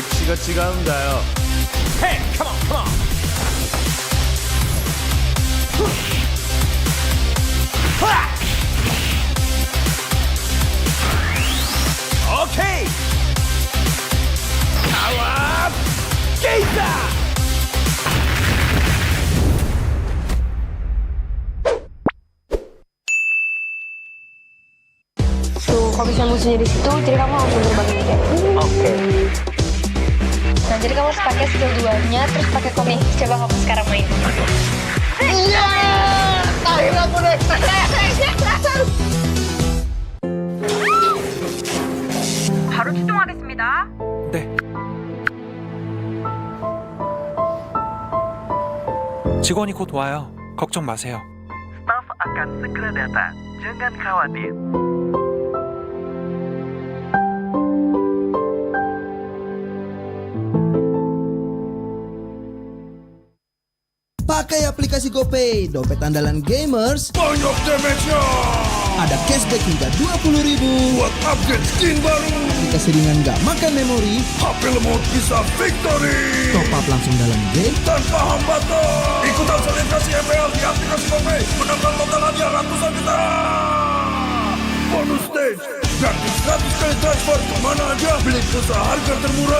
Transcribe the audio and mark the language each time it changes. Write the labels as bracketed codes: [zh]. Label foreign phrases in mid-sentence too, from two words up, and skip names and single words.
[ko] 같이 가는다요. [en] Hey, come on, come on. [ko] 오케이. 나와. 게이다. [id] Tuh, kalau misalnya musuhnya di situ, jadi kamu langsung terbangin aja. Oke. Nah, jadi kamu harus pakai skill 2-nya, terus pakai komik. Coba kamu sekarang main. Iya. Akhirnya aku naik. [ko] 바로 출동하겠습니다. 네. 직원이 곧 와요. 걱정 마세요. [id] Staff akan segera datang. Jangan khawatir. Pakai aplikasi GoPay, dompet andalan gamers. Banyak damage-nya. Ada cashback hingga 20.000 buat [en] upgrade skin [id] baru. Dikasih ringan gak makan memori. HP lemot bisa victory. [en] Top up [id] langsung dalam game tanpa hambatan. Ikutan selebrasi MPL di aplikasi GoPay. Menangkan total hadiah ratusan juta. [en] Bonus stage. [id] Gratis 100 kali transfer kemana aja. Beli pulsa harga termurah.